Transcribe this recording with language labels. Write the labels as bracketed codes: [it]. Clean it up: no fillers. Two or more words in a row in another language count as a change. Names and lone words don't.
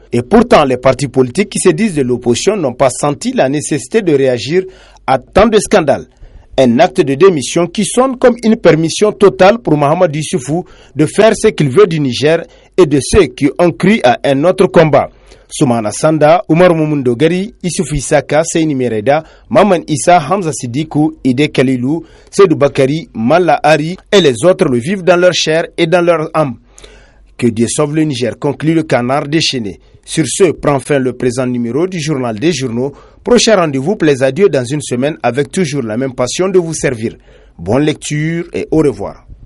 [fr] Et pourtant, les partis politiques qui se disent de l'opposition n'ont pas senti la nécessité de réagir à tant de scandales. Un acte de démission qui sonne comme une permission totale pour Mahamadou Issoufou de faire ce qu'il veut du Niger et de ceux qui ont cru à un autre combat. Soumana Sanda, Oumar Moumoundou Gari, Issoufou Issaka, Seyni Mereda, Maman Issa, Hamza Sidikou, Ide Kalilou, Seydou Bakari, Malla Hari et les autres le vivent dans leur chair et dans leur âme. Que Dieu sauve le Niger, conclut le Canard déchaîné. Sur ce, prend fin le présent numéro du Journal des Journaux. Prochain rendez-vous, plaise à Dieu dans une semaine avec toujours la même passion de vous servir. Bonne lecture et au revoir.